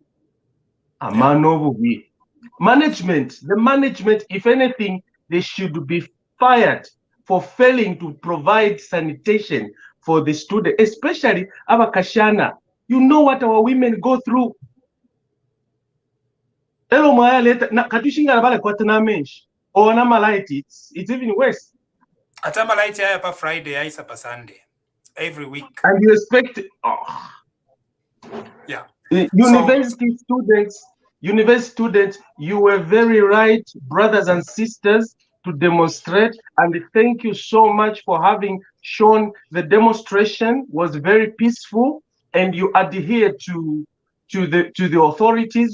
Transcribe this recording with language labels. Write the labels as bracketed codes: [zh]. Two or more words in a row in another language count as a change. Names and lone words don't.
[en] Management, the management, if anything, they should be fired for failing to provide sanitation for the student, especially Abakashana. You know what our women go through. It's even worse. [bem] Atamalaiti pa Friday, aisa pa Sunday, every week. [en] And you expect, yeah. University students, you were very right, brothers and sisters, to demonstrate. And thank you so much for having shown the demonstration was very peaceful, and you adhere to the authorities.